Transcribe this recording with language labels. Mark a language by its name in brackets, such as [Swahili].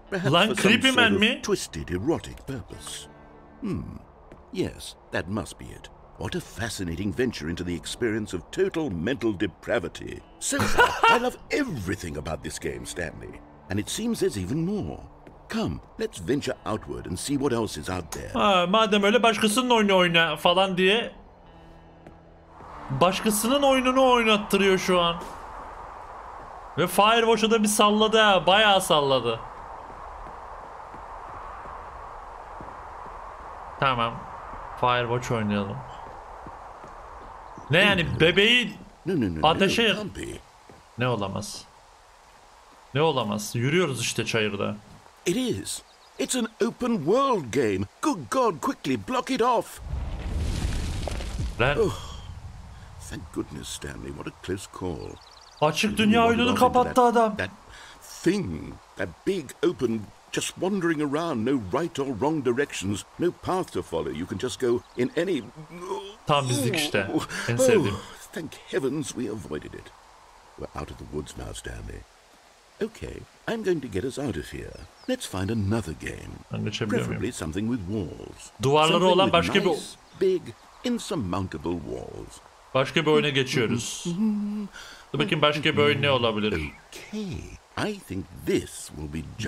[English] Perhaps for some sort of twisted, erotic purpose. Yes, that must be it. What a fascinating venture into the experience of total mental depravity. So far, I love everything about this game, Stanley. And it seems there's even more. Come, let's venture outward and see what else is out there. [Turkish] Ha, madem öyle başkasının oyunu oyna falan diye başkasının oyununu oynattırıyor şu an. Ve Firewatch'a da bir salladı ha, bayağı salladı. Tamam. Firewatch oynayalım. Ne yani bebeği ateşe... Ne olamaz? Ne olamaz? Yürüyoruz işte çayırda. [English] It is. It's an open world game. Good God, quickly block it off. Thank goodness, Stanley. What a close call. [Turkish] Açık dünya oyununu kapattı adam. [English] That thing, that big open, just wandering around, no right or wrong directions, no path to follow. You can just go in any... [Turkish] Tam bizlik işte. En sevdiğim. [English] Thank heavens we avoided it. We're out of the woods now, Stanley. Okay, I'm going to get us out of here. Let's find another game. Preferably something with walls. [Turkish] Duvarları olan başka bir... [English] Big, insurmountable walls. [Turkish] Başka bir oyuna geçiyoruz. Dur bakayım başka bir oyun ne olabilir? [English] Okay, I think this will be just